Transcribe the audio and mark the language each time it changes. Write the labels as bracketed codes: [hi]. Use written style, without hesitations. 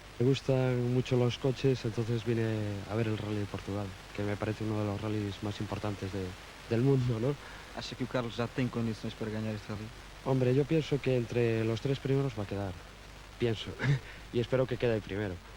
[es] Me gustan mucho los coches, entonces vine a ver el Rally de Portugal, que me parece uno de los rallies más importantes del mundo, ¿no? [pt] ¿Acha que o Carlos já tem condições para ganhar este rally? [es] Hombre, yo pienso que entre los 3 primeros va a quedar. Pienso. Y espero que quede el primero.